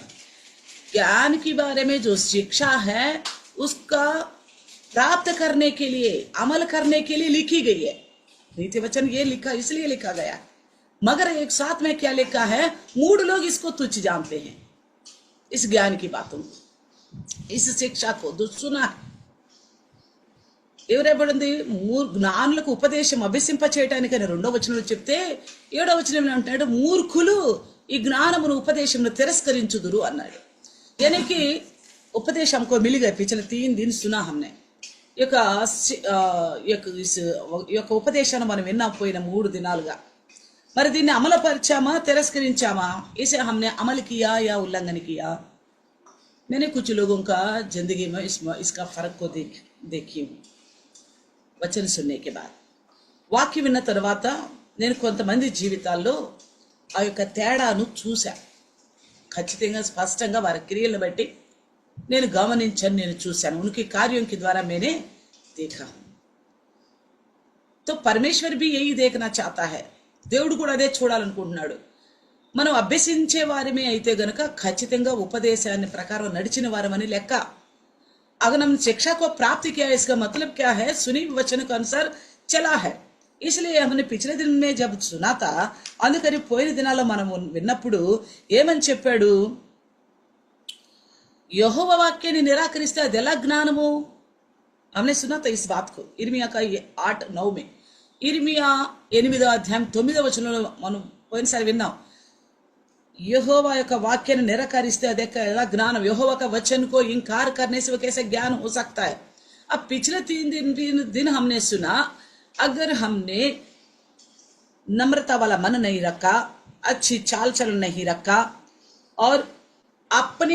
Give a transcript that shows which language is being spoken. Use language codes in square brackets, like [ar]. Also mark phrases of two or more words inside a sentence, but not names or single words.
[hi] ज्ञान के बारे में जो शिक्षा है उसका प्राप्त करने के लिए, अमल करने के लिए लिखी गई है. नीति वचन ये लिखा, इसलिए लिखा गया. मगर एक साथ में क्या लिखा है? मूढ़ लोग इसको तुच्छ जानते हैं, इस ज्ञान की बातों को, इस शिक्षा को सुना है. [te] ఎవరేపడింది? జ్ఞానులకు ఉపదేశం అభ్యసింప చేయటానికని 2వ వచనంలో చెప్తే 7వ వచనంలో అంటాడు మూర్ఖులు ఈ జ్ఞానమును ఉపదేశమును తిరస్కరించుదురు అన్నాడు. [hi] यानी कि उपदेश हमको मिल गए. पिछले 3 दिन सुना हमने. [te] యొక్క ఉపదేశాన్ని మనం విన్నపోయిన 3 దినాలుగా. మరి దీన్ని అమలుపరిచామా, తిరస్కరించామా? [hi] इसे हमने अमल किया या उल्लंघन किया? मैंने कुछ लोगों का जिंदगी में इसका फर्क को देखी हूँ. वचन सुनने के बाद, [te] వాక్యం విన్న తర్వాత నేను కొంతమంది జీవితాల్లో ఆ యొక్క తేడాను చూశా. ఖచ్చితంగా స్పష్టంగా వారి క్రియలను బట్టి నేను గమనించాను, నేను చూశాను. [hi] उनके कार्यों के द्वारा मैंने देखा. तो परमेश्वर भी यही देखना चाहता है. [te] దేవుడు కూడా అదే చూడాలనుకుంటున్నాడు. మనం అభ్యసించే వారిమే అయితే గనక ఖచ్చితంగా ఉపదేశాన్ని ప్రకారం నడిచిన వారమని లెక్క. [hi] अगर हम शिक्षा को प्राप्त किया, इसका मतलब क्या है? सुनी वचन के अनुसार चला है. इसलिए हमने पिछले दिन में जब सुना था, [te] అందుకని పోయిన దినాల్లో మనం విన్నప్పుడు ఏమని చెప్పాడు? యెహోవా వాక్యాన్ని నిరాకరిస్తే అది ఎలా జ్ఞానము? [hi] हमने सुना था इस बात को इर्मिया का 8-9 में. [te] इर्मिया 8వ అధ్యాయం 9వ వచనంలో మనం పోయినసారి విన్నాం. [hi] यहोवा का [te] వాక్యాన్ని నిరాకరిస్తే అది ఎలా జ్ఞానం, [hi] यहोवा का वचन को इंकार करने से वो कैसे ज्ञान हो सकता है? अब पिछले 3 दिन हमने सुना, अगर हमने नम्रता वाला मन नहीं रखा, अच्छी चाल चलन नहीं रखा और अपनी